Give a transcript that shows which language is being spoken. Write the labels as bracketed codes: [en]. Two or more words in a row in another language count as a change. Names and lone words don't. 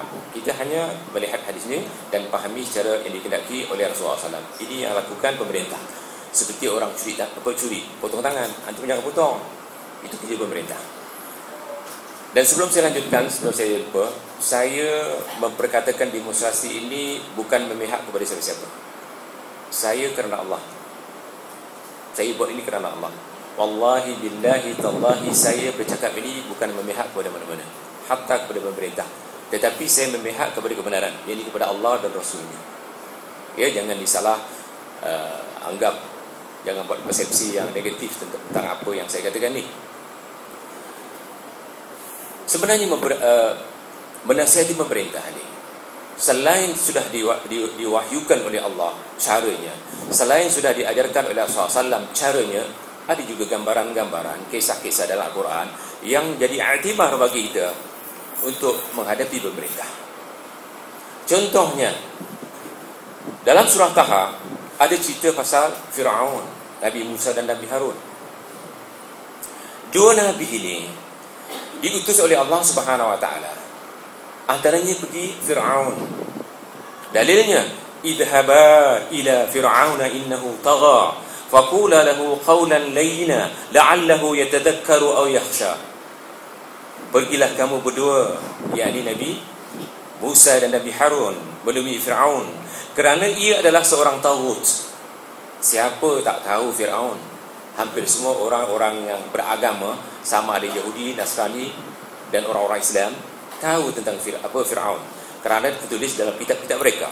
[ms] Kita hanya melihat hadis ini dan pahami secara yang dikendaki oleh Rasulullah SAW. Ini yang lakukan pemerintah. Seperti orang curi, potong tangan, antum jangan potong. Itu kerja pemerintah. Dan sebelum saya lanjutkan, sebelum saya lupa, saya memperkatakan demonstrasi ini bukan memihak kepada siapa-siapa. Saya kerana Allah. Saya buat ini kerana Allah. [ar] والله بالله تالله, [ms] saya bercakap ini bukan memihak kepada mana-mana, hatta kepada pemerintah, tetapi saya memihak kepada kebenaran, iaitu kepada Allah dan Rasulnya. Ya, jangan disalah anggap, jangan buat persepsi yang negatif tentang apa yang saya katakan ni. Sebenarnya menasihati pemerintah ni, selain sudah diwahyukan oleh Allah caranya, selain sudah diajarkan oleh Rasulullah SAW caranya, ada juga gambaran-gambaran, kisah-kisah dalam Al-Quran yang jadi i'tibar bagi kita untuk menghadapi pemerintah. Contohnya, dalam surah Taha ada cerita pasal Fir'aun, Nabi Musa dan Nabi Harun. Dua Nabi ini diutus oleh Allah [ar] سبحانه وتعالى. [ms] Antaranya pergi Fir'aun. Dalilnya, [ar] اذهبا إلى فرعون إنه طغى فقولا له قولا لينا لعله يتذكر أو يخشى. [ms] Pergilah kamu berdua, yakni Nabi Musa dan Nabi Harun, menemui Fir'aun, kerana ia adalah seorang taghut. Siapa tak tahu Fir'aun? Hampir semua orang-orang yang beragama, sama ada Yahudi, Nasrani dan orang-orang Islam, tahu tentang Fir'aun, kerana tertulis dalam kitab-kitab mereka.